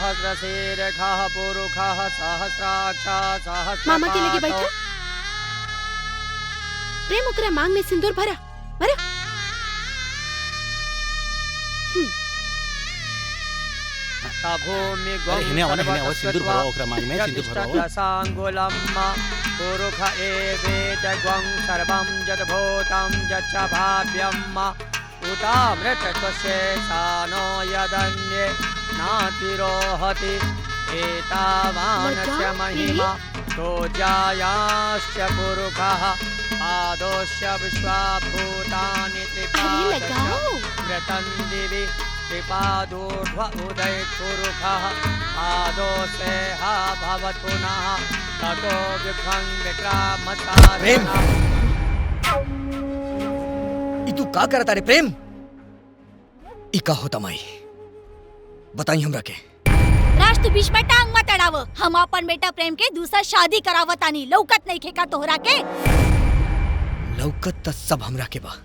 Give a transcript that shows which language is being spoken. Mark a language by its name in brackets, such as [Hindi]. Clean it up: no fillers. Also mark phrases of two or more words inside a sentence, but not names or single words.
[Sanskrit] शीर्षः पुरुषः सहस्राक्ष [Bhojpuri] मामा के लगे बैठा। प्रेम ओकरा मांग में सिंदूर भरा भरा। भूमि सिंदूर भरो ओकरा मांग में सिंदूर भरो। [Sanskrit] सांगुलम पुरुष एवेद ग्वं सर्वं जत भूतं जच्च भाव्यम् उतामृतशेषानो यदन्ये नातिरोहति एतावानस्य महिमा तो जायाश्च पुरुषः आदोष्य विश्वाभूतानि त्रिपादश मृतं दिवि त्रिपादोर्ध्व उदय पुरुषः आदोषे हा भवत् पुनः ततो विभ्रं विक्रामसारणः। [Bhojpuri] तू का करता रे प्रेम? ई का होता माई बताई हमरा के। राज तू बीच में टांग मत अड़ाव। हम अपन बेटा प्रेम के दूसरा शादी करावतानी। लौकत नहीं खेका तोहरा के। लौकत त सब हमरा के बा।